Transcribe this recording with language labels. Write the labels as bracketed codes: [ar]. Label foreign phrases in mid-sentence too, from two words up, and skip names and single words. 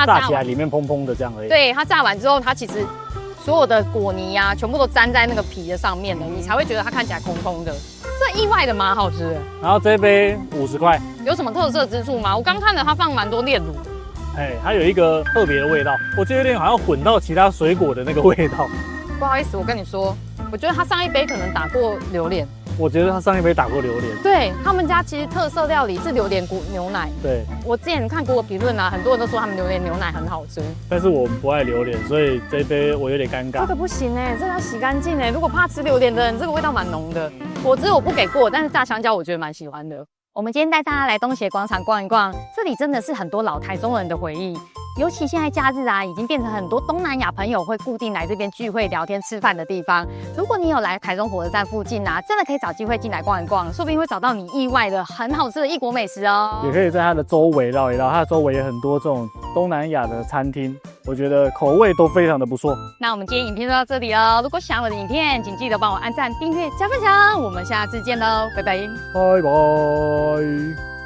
[zh] 炸起來裡面蓬蓬的這樣而已。對，它炸完之後，它其實所有的果泥啊，全部都粘在那個皮的上面了，你才會覺得它看起來空空的。這意外的蠻好吃的。然後這一杯50塊，有什麼特色之處嗎？我剛看了它放蠻多煉乳的。它有一個特別的味道，我覺得有點好像混到其他水果的那個味道。不好意思，我跟你說， 我覺得他上一杯可能打過榴蓮。我覺得他上一杯打過榴蓮。對，他們家其實特色料理是榴蓮牛奶。对，我之前看过評論啊，很多人都說他們榴蓮牛奶很好吃。但是我不愛榴蓮，所以這一杯我有點尷尬。這個不行哎，這個要洗乾淨哎。如果怕吃榴蓮的人，這個味道蠻濃的。果汁我不給過，但是炸香蕉我覺得蠻喜歡的。我們今天帶大家來東協廣場逛一逛，這裡真的是很多老台中人的回憶。尤其現在假日啊，已經變成很多東南亞朋友會固定來這邊聚會、聊天、吃飯的地方。如果你有來台中火車站附近啊，真的可以找機會進來逛一逛，說不定會找到你意外的很好吃的異國美食哦。也可以在它的周圍繞一繞，它的周圍也很多這種東南亞的餐廳，我覺得口味都非常的不錯。那我們今天影片就到這裡哦。如果喜歡我的影片，請記得幫我按讚、訂閱、加分享。我們下次見嘍，拜拜，拜拜。